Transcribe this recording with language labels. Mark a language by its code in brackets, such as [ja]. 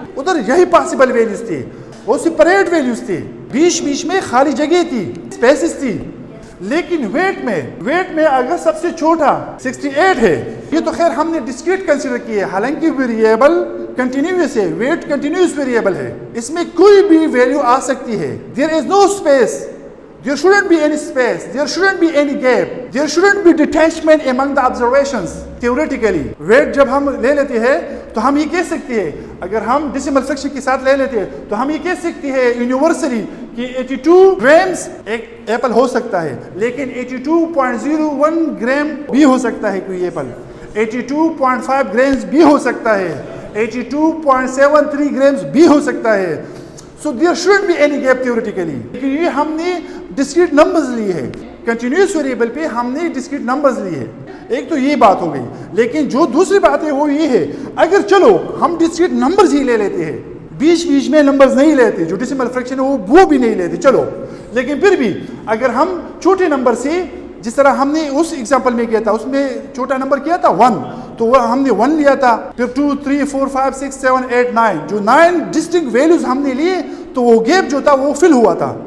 [ur] ادھر یہی possible values تھی, وہ سپریٹ ویلیوز تھی, بیچ میں خالی جگہ تھی, اسپیسز تھی. لیکن ویٹ میں اگر سب سے چھوٹا 68 ہے, یہ تو خیر ہم نے ڈسکریٹ کنسیڈر کی ہے, حالانکہ ویریبل کنٹینیوس ہے, ویٹ کنٹینیوس ویریبل ہے, اس میں کوئی بھی ویلیو آ سکتی ہے. [en] There is no space, there shouldn't be any space, there shouldn't be any gap, there shouldn't be detachment among the observations. [ur] Theoretically weight جب ہم لے لیتے ہیں تو ہم یہ کہہ سکتے ہیں, اگر ہم ڈیسیمل فریکشن کے ساتھ لے لیتے ہیں تو ہم یہ کہہ سکتے ہیں یونیورسلی کہ 82 گرامز ایک ایپل ہو سکتا ہے, لیکن 82.01 گرام بھی ہو سکتا ہے کوئی ایپل, 82.5 گرامز بھی ہو سکتا ہے, 82.73 گرامز بھی ہو سکتا ہے. [en] So there shouldn't be any gap theoretically. [ur] لیکن یہ ہم نے ڈسکریٹ نمبرز لیے ہیں, کنٹینیوس ویریبل پہ ہم نے ڈسکریٹ نمبرز لیے ہیں. ایک تو یہ بات ہو گئی, لیکن جو دوسری بات ہے وہ یہ ہے, اگر چلو ہم ڈسکریٹ نمبرز ہی لے لیتے ہیں, بیچ میں نمبرز نہیں لیتے, جو ڈیسیمل فریکشن ہے وہ بھی نہیں لیتے, چلو, لیکن پھر بھی اگر ہم چھوٹے نمبر سے, جس طرح ہم نے اس ایگزامپل میں کیا تھا, اس میں چھوٹا نمبر کیا تھا 1, تو وہ ہم نے 1 لیا تھا, پھر 2, 3, 4, 5, 6, 7, 8, 9, جو 9 ڈسٹنکٹ ویلیوز ہم نے لیے تو وہ گیپ جو تھا وہ فل ہوا تھا.